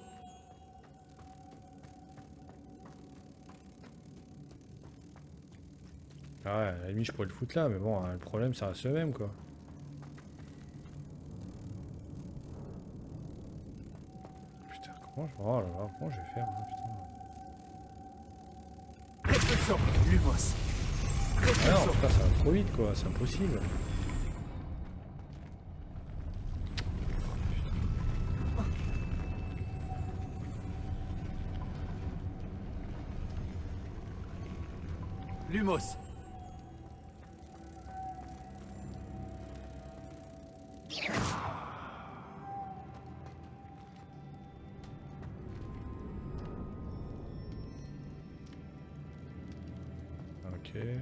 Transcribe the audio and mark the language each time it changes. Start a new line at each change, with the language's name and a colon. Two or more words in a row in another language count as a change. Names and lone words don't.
French: Ah ouais, à la limite, je pourrais le foutre là, mais bon, le problème, ça reste le même, quoi. Putain, comment je... Oh là là, comment je vais faire, hein, putain. Repulsor. Lumos. Ah non, Repulsor. putain, ça va trop vite, quoi, c'est impossible. Lumos. Ok.